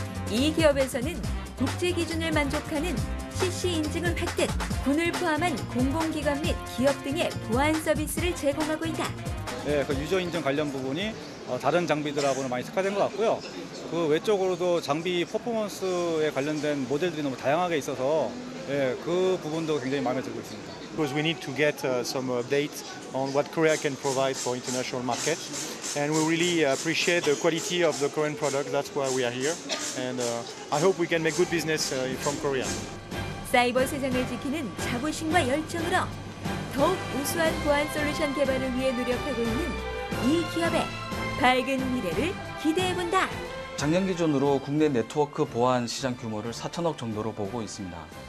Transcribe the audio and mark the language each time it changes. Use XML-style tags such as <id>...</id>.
<ko>이 기업에서는 국제 기준을 만족하는 CC 인증을 획득, 군을 포함한 공공기관 및 기업 등의 보안 서비스를 제공하고 있다. 네, 그 유저 인증 관련 부분이 다른 장비들하고는 많이 특화된 것 같고요. 그 외적으로도 장비 퍼포먼스에 관련된 모델들이 너무 다양하게 있어서 그 부분도 굉장히 마음에 들고 있습니다.</ko> <en>Because we need to get some updates on what Korea can provide for international market, and we really appreciate the quality of the Korean product. That's why we are here, and I hope we can make good business from Korea.</en> <ko>사이버 세상을 지키는 자부심과 열정으로 더욱 우수한 보안 솔루션 개발을 위해 노력하고 있는 이 기업의 밝은 미래를 기대해본다. 작년 기준으로 국내 네트워크 보안 시장 규모를 4천억 정도로 보고 있습니다.</ko>